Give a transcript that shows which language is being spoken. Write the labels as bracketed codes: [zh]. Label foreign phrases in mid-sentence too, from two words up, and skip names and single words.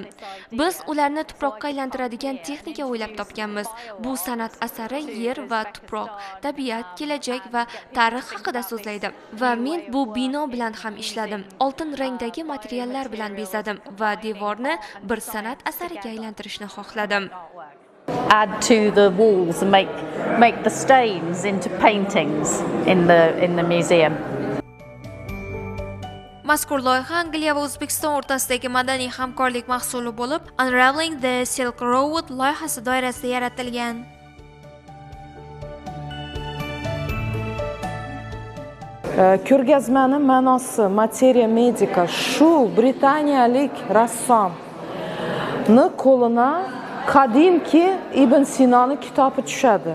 [uz] Biz ularni tuproqqa aylantiradigan texnika o'ylab topganmiz. Bu san'at asari yer va tuproq, tabiat, kelajak va tarix haqida so'zlaydi. Va men bu bino bilan ham ishladim. Oltin rangdagi materiallar bilan bezadim va devorni bir san'at asariga aylantirishni xohladim. [en] add to the walls and make the stains into paintings in the museum. [uz] Mazkur loyiha Angliya va O'zbekiston o'rtasidagi madaniy hamkorlik mahsuli bo'lib, Unraveling the Silk Road loyihasi doirasida yaratilgan. Ko'rgazmani ma'nosi Materia Medica shu britaniyalik rassomni qo'lina qadimki Ibn Sinoni kitobi tushadi.